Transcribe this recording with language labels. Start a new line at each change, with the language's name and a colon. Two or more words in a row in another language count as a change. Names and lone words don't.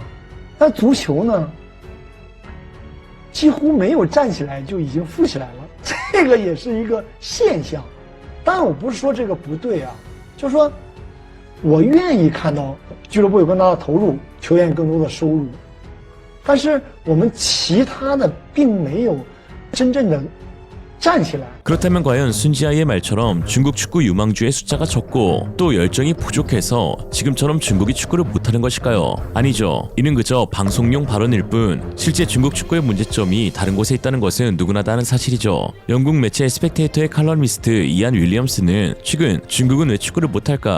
Chinese: 但足球呢，几乎没有站起来就已经富起来了，这个也是一个现象。当然我不是说这个不对啊，就是说我愿意看到俱乐部有更大的投入，球员有更多的收入，但是我们其他的并没有真正的站起来。
Korean: 그렇다면 과연 순지아의 말처럼 중국 축구 유망주의 숫자가 적고 또 열정이 부족해서 지금처럼 중국이 축구를 못하는 것일까요? 아니죠. 이는 그저 방송용 발언일 뿐 실제 중국 축구의 문제점이 다른 곳에 있다는 것은 누구나 다 아는 사실이죠. 영국 매체 스펙테이터의 칼럼니스트 이안 윌리엄스는 최근 중국은 왜 축구를 못할까?